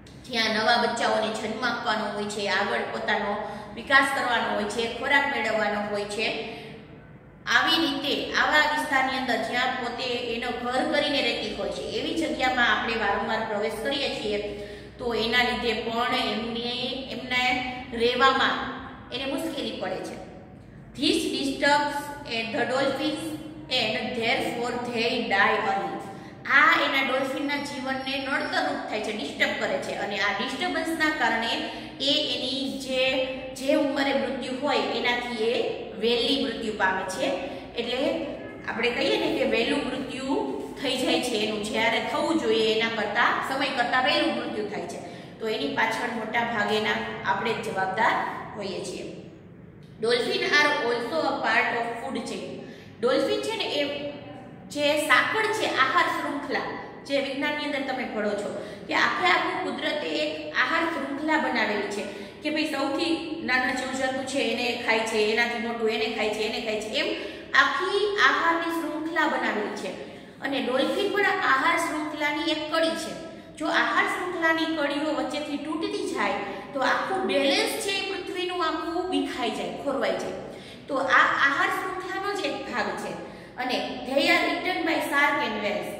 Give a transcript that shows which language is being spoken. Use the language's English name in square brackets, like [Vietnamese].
[Gujarati] જ્યાં નવા બચ્ચાઓને જન્મ આપવાનો હોય છે, આગળ પોતાનો વિકાસ કરવાનો હોય છે, ખોરાક મેળવવાનો હોય છે, આવી રીતે આવા વિસ્તારની અંદર જ્યાં પોતે એનો ઘર કરીને રહેતી હોય છે એવી જગ્યામાં આપણે વારંવાર પ્રવેશ કરીએ છીએ તો એના લીધે પણ એમને રહેવામાં એને મુશ્કેલી પડે છે. [English] This disturbs the dolphins and therefore they die early. [Gujarati] આ એના ડોલ્ફિનના જીવનને નડતરરૂપ થાય છે, ડિસ્ટર્બ કરે છે અને આ ડિસ્ટર્બન્સના કારણે એ એની જે ઉંમરે મૃત્યુ હોય એનાથી એ વહેલી મૃત્યુ પામે છે. એટલે આપણે કહીએ ને કે વહેલું મૃત્યુ થઈ જાય છે એનું, જ્યારે થવું જોઈએ એના કરતાં સમય કરતાં વહેલું મૃત્યુ થાય છે. તો એની પાછળ મોટા ભાગેના આપણે જ જવાબદાર હોઈએ છીએ. [English] Dolphin are also a part of food chain. [Gujarati] Dolphin છે ને એ જે સાંકળ છે આહાર શૃંખલા, જે વિજ્ઞાનની અંદર તમે ભણો છો કે આખું કુદરતે એક આહાર શૃંખલા બનાવેલી છે કે ભાઈ સૌથી નાના જીવજંતુ છે એને ખાય છે, એનાથી મોટું એને ખાય છે, એને ખાય છે, એમ આખી આહારની શૃંખલા બનાવેલી છે. અને ડોલ્ફિન પણ આહાર શૃંખલાની એક કડી છે. જો આહાર શૃંખલાની કડીઓ વચ્ચેથી તૂટતી જાય તો આખું બેલેન્સ છે પૃથ્વીનું આખું વિખાઈ જાય, ખોરવાઈ જાય. તો આ આહાર શૃંખલાનો જ એક ભાગ છે. [English] અને they are eaten by shark and whales.